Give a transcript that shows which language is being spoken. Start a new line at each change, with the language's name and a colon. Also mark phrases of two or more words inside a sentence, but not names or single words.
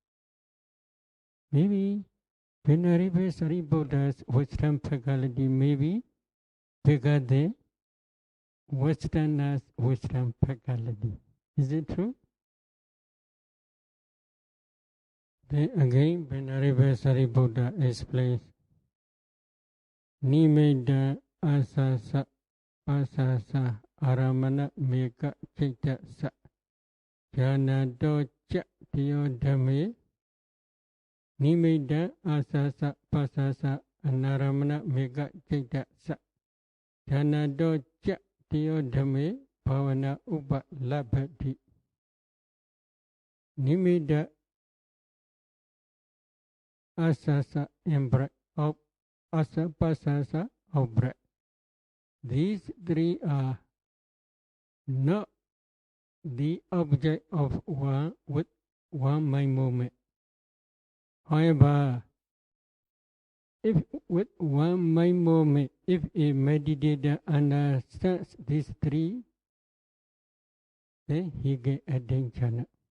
English: Maybe Venerable Sariputta's wisdom faculty may be bigger than Westerners' wisdom faculty. Is it true? Then again, Venerable Sariputta explains
Pali: nimitta asasa pasasa aramana meka chaitasa jhanato cha tiyodhame. Nimitta asasa pasasa anaramana meka chaitasa jhanato cha tiyodhame bhavana upa labhati. Nimitta asasa
English: in breath of asapasasa of breath. These 3 are not the object of one with one mind moment. However, if with one mind moment, if a meditator understands these 3, then he can attain jhana.